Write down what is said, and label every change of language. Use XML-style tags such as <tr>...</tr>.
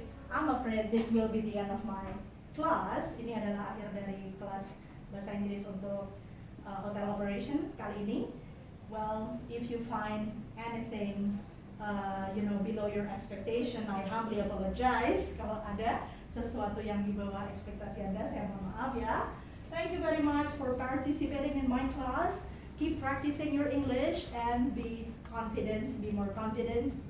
<en>I'm afraid this will be the end of my class.</en> <id>Ini adalah akhir dari kelas bahasa Inggris untuk hotel operation kali ini.</id> <en>Well, if you find anything below your expectation, I humbly apologize.</en> <id>Kalau ada sesuatu yang di bawah ekspektasi Anda, saya mohon maaf ya.</id> <en>Thank you very much for participating in my class. Keep practicing your English and be more confident.</en>